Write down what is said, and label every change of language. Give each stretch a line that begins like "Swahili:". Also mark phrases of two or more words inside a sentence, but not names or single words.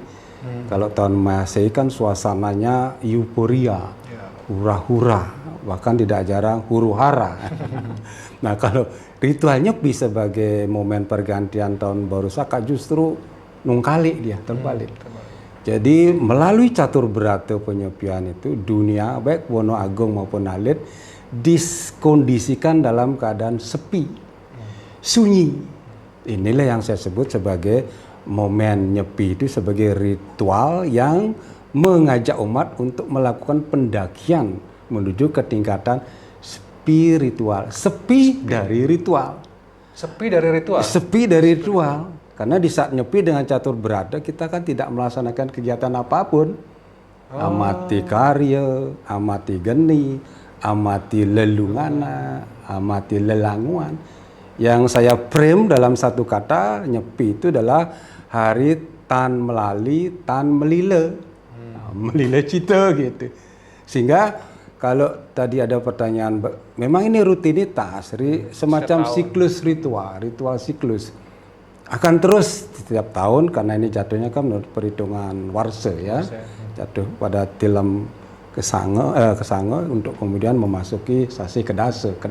Indonesian: Kalau tahun Masehi kan suasananya euforia, hura-hura, bahkan tidak jarang huru-hara. Nah, kalau ritual Nyepi sebagai momen pergantian tahun baru Saka justru nungkali dia, terbalik. Jadi melalui catur berata penyepian itu dunia baik Wono Agung maupun Alit diskondisikan dalam keadaan sepi, sunyi. Inilah yang saya sebut sebagai momen Nyepi itu sebagai ritual yang mengajak umat untuk melakukan pendakian menuju ke tingkatan spiritual. Sepi dari ritual. Sepi dari ritual? Sepi dari ritual. Karena di saat Nyepi dengan catur berada kita kan tidak melaksanakan kegiatan apapun.
Balinese: Amati karya, amati geni, amati lelungana, amati lelanguan.
Indonesian: Yang saya frame dalam satu kata, Nyepi itu adalah hari
Balinese: tan melali, tan melile. Melile cita gitu.
Indonesian: Sehingga kalau tadi ada pertanyaan, memang ini rutinitas, semacam siklus ritual siklus. Akan terus setiap tahun karena ini jatuhnya kan menurut perhitungan warsa ya. Jatuh pada tilam kesange untuk kemudian memasuki sasi kedas.